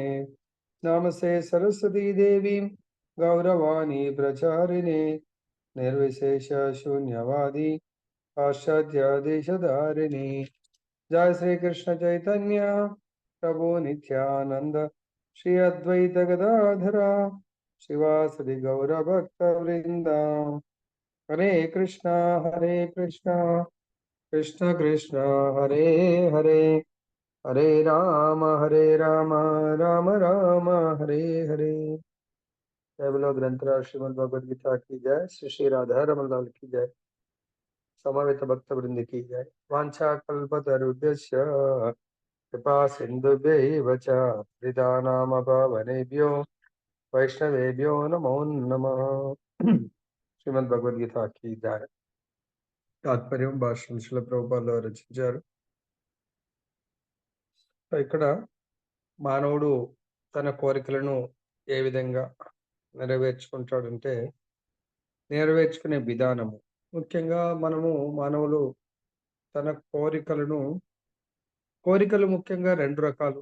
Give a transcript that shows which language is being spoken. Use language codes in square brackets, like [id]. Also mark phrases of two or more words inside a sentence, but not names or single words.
[sa] नमस्ते सरस्वती देवी गौरवाणी प्रचारिणे निर्विशेष शून्यवादी पाश्चात्यादेशधारिणी। जय श्री कृष्ण चैतन्य प्रभु नित्यानंद श्री अद्वैत गदाधरा शिवासदि गौर भक्त वृंदा। हरे कृष्णा कृष्ण कृष्ण हरे हरे, हरे राम राम राम हरे हरे। [hi] जय बोलो ग्रंथराज श्रीमद् भगवद गीता की जय। श्री श्री राधा रमण लाल की जय। समवेत भक्त वृंद की जय। [sa] वांछा कल्पतरुभ्यश्च कृपा सिन्धुभ्यैव च पतितानां वैष्णवेभ्यो नमो नमः। [hi] श्रीमद् भगवद गीता की जय। [te] తాత్పర్యం భాష్యం శ్రీల ప్రభుపాదులు వారు రచించారు. ఇక్కడ మానవుడు తన కోరికలను ఏ విధంగా నెరవేర్చుకుంటాడంటే, నెరవేర్చుకునే విధానము ముఖ్యంగా మానవులు తన కోరికలు ముఖ్యంగా రెండు రకాలు.